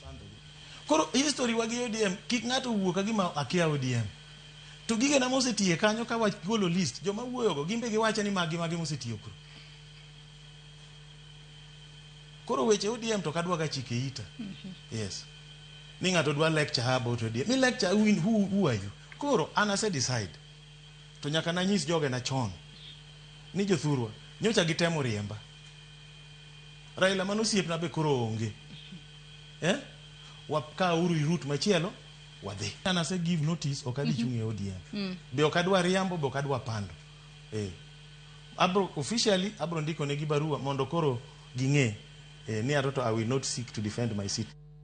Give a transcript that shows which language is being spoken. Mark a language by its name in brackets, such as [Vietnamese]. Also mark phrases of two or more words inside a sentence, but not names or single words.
[Luo (Kenya and Tanzania)] Koro history wagi ODM kik ng'ato wuoka gima akia ODM to gige na mosetie kanyo ka wach golo list joma wuoyogo gimbe giwacho ni magi mosetiyo kuro. Koro weche ODM to kadwa ga chike ita. Yes. Ni ng'ato dwa [English] lecture about ODM. Mi lecture who are you? [Luo (Kenya and Tanzania)] Koro ana se decide. To nyaka na nyis joge na chon. Ni jothurwa nyocha gitemo riemba. Raila manosiep na be koro onge. Wapka uru route machielo wadhi. Ana se [English] give notice [Luo (Kenya and Tanzania)] okadhi chung' e ODM. Be okadwa riambo be okadwa pando. Abro officially abro ndiko ne gi barua mondo koro ging'e ni aroto [English] I will not seek to defend my seat.